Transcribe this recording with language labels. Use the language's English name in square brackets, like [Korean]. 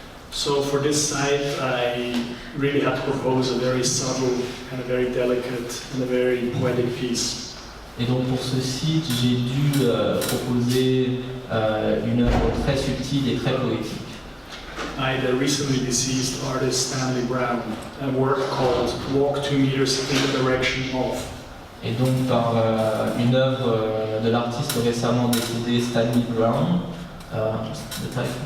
[English] So for this site, I really had to propose a very subtle and a very delicate and a very poetic piece. [French] Et donc pour ce site, j'ai dû proposer une œuvre très subtile et très poétique. [English] I had a recently deceased artist Stanley Brown, a work called Walk 2 meters in the direction of. [French] Et donc par une œuvre de l'artiste récemment décédé Stanley Brown, le titre.